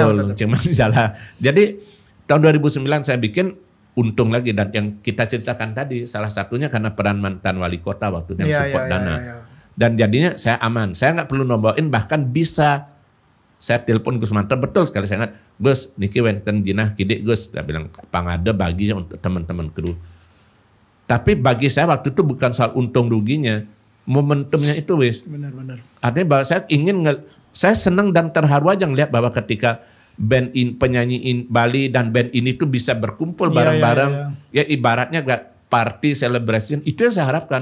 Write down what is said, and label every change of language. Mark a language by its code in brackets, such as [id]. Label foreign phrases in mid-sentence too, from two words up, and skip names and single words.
[id] Launching majalah. Jadi tahun 2009 saya bikin untung lagi dan yang kita ceritakan tadi salah satunya karena peran mantan wali kota waktu itu yang support dana. Dan jadinya saya aman. Saya nggak perlu nombokin bahkan bisa saya telepon Gus Manto betul sekali saya ingat Gus [ban] niki wenten jinah kidik [id] Gus saya bilang pangada baginya untuk teman-teman kru. Tapi bagi saya waktu itu bukan soal untung ruginya, momentumnya itu wis. Benar. Artinya bahwa saya senang dan terharu aja ngeliat bahwa ketika penyanyi Bali dan band ini tuh bisa berkumpul bareng-bareng, ya ibaratnya gak [en] party celebration [id] itu yang saya harapkan.